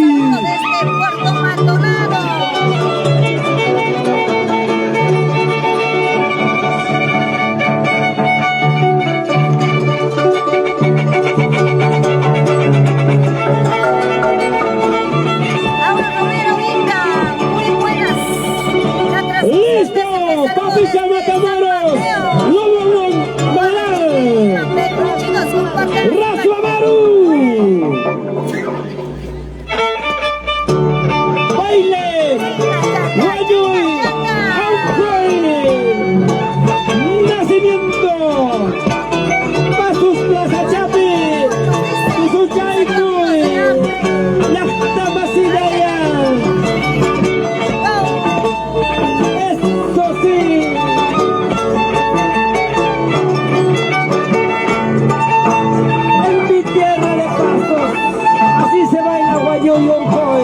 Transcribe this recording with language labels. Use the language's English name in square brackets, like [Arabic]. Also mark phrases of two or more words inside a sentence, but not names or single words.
[Spanish] Desde Puerto Maldonado. Laura Romero Inca, muy buenas. La ¡Listo! ¡Papicha Matamoros! ¡Lobo Moral! Chicos, compartan. ¡Razo Amaru! ¡Baile! ¡Guayuy! ¡Aucoy! ¡Nacimiento! ¡Pasus Plaza Chapi! ¡Suchaicoy! ¡Las Tamasideas! ¡Eso sí! En mi tierra de pasos, así se baila Guayuy y Aucoy.